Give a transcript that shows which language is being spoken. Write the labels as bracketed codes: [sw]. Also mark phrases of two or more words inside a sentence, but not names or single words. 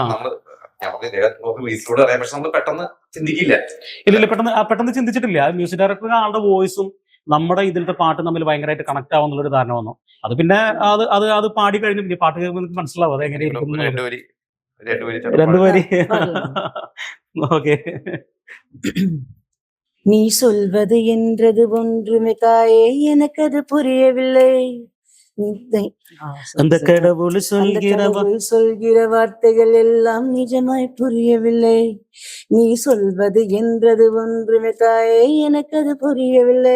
[ml] നമ്മൾ പെട്ടെന്ന് ചിന്തിക്കില്ല. ഇല്ല പെട്ടെന്ന് ചിന്തിച്ചിട്ടില്ല. മ്യൂസിക് ഡയറക്ടർ ആളുടെ വോയിസും നമ്മുടെ ഇതിലത്തെ പാട്ട് തമ്മിൽ ഭയങ്കരമായിട്ട് കണക്ട് ആവുന്നുള്ളൊരു ധാരണ വന്നു. അത് പിന്നെ അത് പാടി കഴിഞ്ഞു. പിന്നെ പാട്ട് കേൾക്കുമ്പോൾ മനസ്സിലാവും അത് എങ്ങനെ രണ്ടുപേരി. ഓക്കെ. [ta] நீ சொல்வது என்றது ஒன்றுமே தாயே எனக்கு அது புரியவில்லை. அந்த கடவுள் சொல்கிற வார்த்தைகள் எல்லாம் நிஜமாய் புரியவில்லை. நீ சொல்வது என்றது ஒன்றுமே தாயே எனக்கு அது புரியவில்லை.